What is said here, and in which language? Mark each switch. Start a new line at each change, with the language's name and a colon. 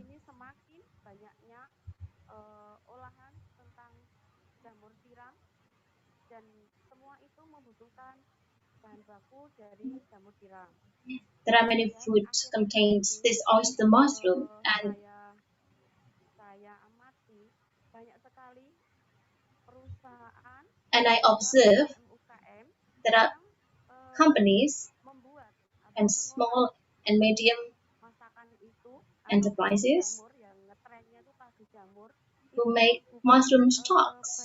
Indonesian: Ini semakin banyaknya olahan tentang jamur tiram dan semua itu membutuhkan bahan baku dari jamur tiram.
English: There are many foods contains this oyster mushroom, and
Indonesian: saya amati banyak sekali perusahaan
English: I observe there are companies
Indonesian: membuat
English: and small and medium
Indonesian: masakan itu
English: enterprises
Indonesian: yang ngetrennya itu pagi jamur
English: who make mushroom stocks.